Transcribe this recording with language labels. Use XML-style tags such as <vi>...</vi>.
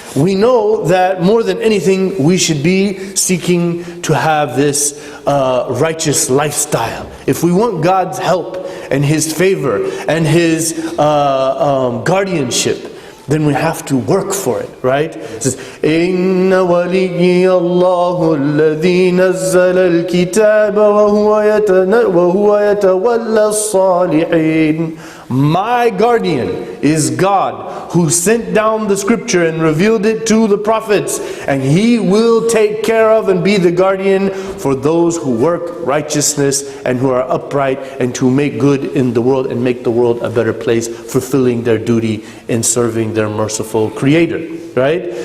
<en>We know that more than anything, we should be seeking to have this righteous lifestyle. If we want God's help and His favor and His guardianship, then we have to work for it, right? It says,</en> <ar>إِنَّ وَلِيِّيَ اللَّهُ الَّذِي نَزَّلَ الْكِتَابَ وَهُوَ يَتَوَلَّى الصَّالِحِينَ.</ar> <en>My guardian is God, who sent down the scripture and revealed it to the prophets, and He will take care of and be the guardian for those who work righteousness and who are upright and to make good in the world and make the world a better place, fulfilling their duty in serving their merciful Creator, right?</en>